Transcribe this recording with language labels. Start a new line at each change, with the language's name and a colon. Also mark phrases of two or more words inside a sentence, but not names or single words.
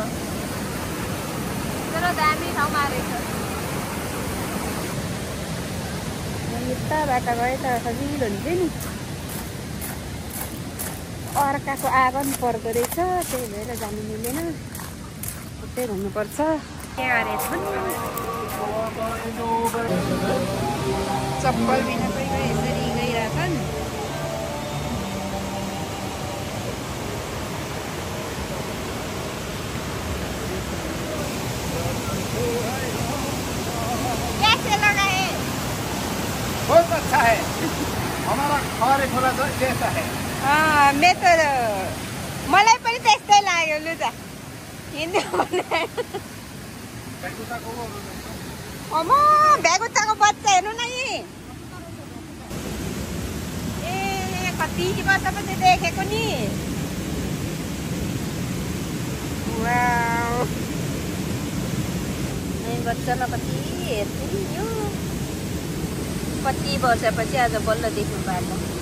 Nepali: तर दामी ठाउँमा रहेछ यता बाटो गए त सजिलो हुन्छ नि अर्काको आँगन पर्दो रहेछ त्यही भएर जानु मिलेन उतै घुम्नुपर्छ के गरेछन् चप्पल बिना कोही यसरी गइरहेछन्
Hindi: बहुत अच्छा है हमारा खरे खोला जैसा है
Nepali: मलाई पनि त्यस्तै लाग्यो लु त हिँड्नु भ्यागुच्चाको बच्चा हेर्नु न यी ए कति वर्षपछि देखेको नि बच्चालाई कति हेर्छु नि यो कति वर्षपछि आज बल्ल देख्नु पाएको